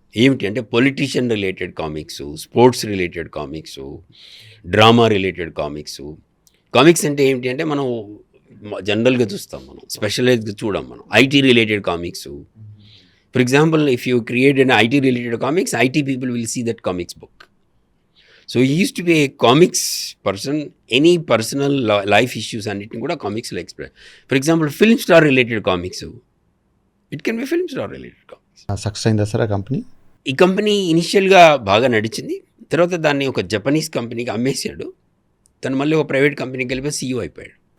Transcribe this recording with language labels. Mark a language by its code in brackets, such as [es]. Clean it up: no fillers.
[te] ఏమిటి అంటే politician related comics, sports related comics, drama related comics. Comics అంటే ఏమిటి అంటే మనం జనరల్గా చూస్తాం, మనం స్పెషలైజ్గా చూడం. మనం IT related comics. [en] For example, if you create an IT related comics, IT people will see that comics book. So he used to be a comics person. Any personal life issues and it kuda comics will express. For example, film star related comics. It can be film star related comics. [te] Success అయిందా sir ఆ company? ఈ company ఇనిషియల్గా బాగా నడిచింది. తర్వాత దాన్ని ఒక Japanese కంపెనీకి అమ్మేశాడు. తను మళ్ళీ ఒక ప్రైవేట్ కంపెనీకి వెళ్ళిపోయి CEO అయిపోయాడు.